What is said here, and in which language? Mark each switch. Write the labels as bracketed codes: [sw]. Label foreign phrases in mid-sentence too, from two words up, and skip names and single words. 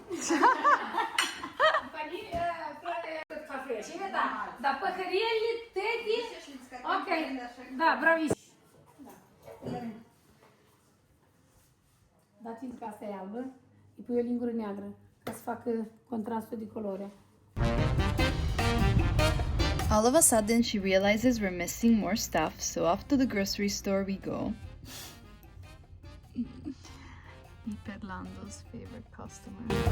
[ro] Da păhăriele, teti. Ok, da, bravissimo. Dați-mi că asta e albă, îi pui o lingură neagră, ca să facă contrastul de culoare. [en] All of a sudden, she realizes we're missing more stuff, so off to the grocery store we go. Perlando's favorite customer.